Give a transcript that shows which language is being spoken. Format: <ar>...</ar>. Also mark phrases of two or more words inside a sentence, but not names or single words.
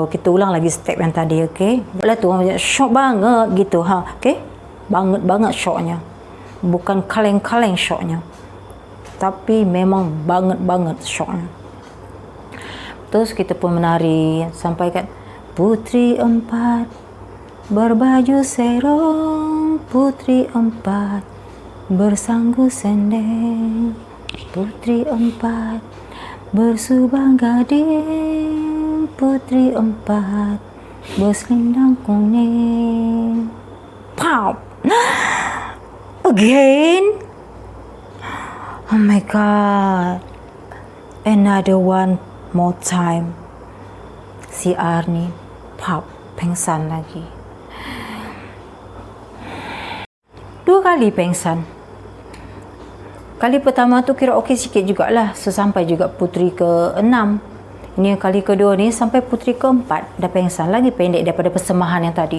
<ms>Kita ulang lagi step yang tadi, okey. Buatlah tu,</ms> <id>syok banget gitu,</id> <ms>okey.</ms> <id>Banget syoknya. Bukan kaleng-kaleng syoknya, tapi memang banget syoknya.</id> <ms>Terus kita pun menari sampai kat Putri 4 berbaju serong, Putri 4 bersanggu sendeng, Putri 4 bersubang gading, Putri 4 berselendang kuning.</ms> <en>Pow! Again? Oh my god. Another one more time.</en> <ms>Si Arni pop pengsan lagi. 2 kali pengsan. Kali pertama tu kira okey sikit jugalah. So sampai juga putri ke-6. Ini kali kedua ni sampai putri ke-4 dah pengsan, lagi pendek daripada persembahan yang tadi.</ms>